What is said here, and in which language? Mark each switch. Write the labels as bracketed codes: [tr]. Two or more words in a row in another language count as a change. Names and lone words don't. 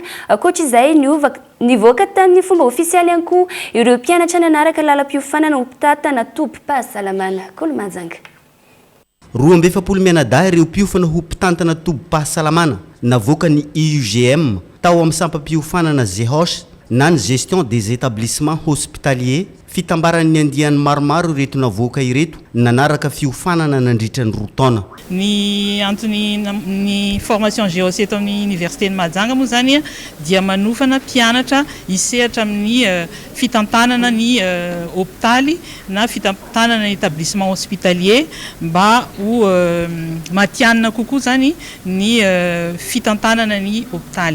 [mg] Ankoatr'izay nivoaka tamin'ny fomba ofisialy ihany koa ireo mpianatra nanaraka lalam-piofanana ho mpitatana tobim-pahasalamana. Kolo Mahajanga. 2 mianadahy ireo mpiofana ho mpitantana tobim-pahasalamana navoaka ny IUGM tao amin'ny sampam-piofanana ZEHOS na ny [fr] gestion des établissements hospitaliers [mg] fitambaran'ny andiany maromaro ireto navoaka ireto nanaraka fiofanana nandritra ny 2 taona. Ny antony ny formation GOC eto amin'ny université ny Mahajanga moa zany dia manofana mpianatra hisehatra amin'ny fitantanana ny hôpitaly na fitantanana ny [fr] établissement hospitalier [mg] mba ho matianina kokoa zany ny fitantanana ny hôpitaly.